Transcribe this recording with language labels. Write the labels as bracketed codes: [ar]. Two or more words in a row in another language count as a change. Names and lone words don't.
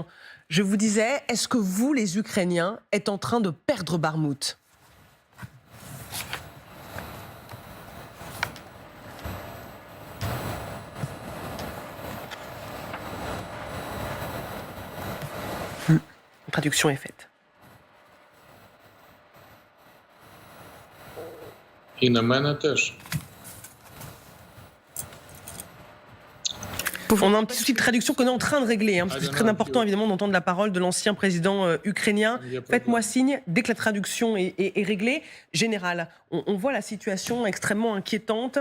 [fr] Je vous disais, est-ce que vous, les Ukrainiens, êtes en train de perdre Bakhmout ? La traduction est faite. [uk] І на мене теж. [fr] On a un petit souci de traduction qu'on est en train de régler, parce que c'est très important évidemment d'entendre la parole de l'ancien président ukrainien. Faites-moi signe dès que la traduction est réglée. Général, on voit la situation extrêmement inquiétante.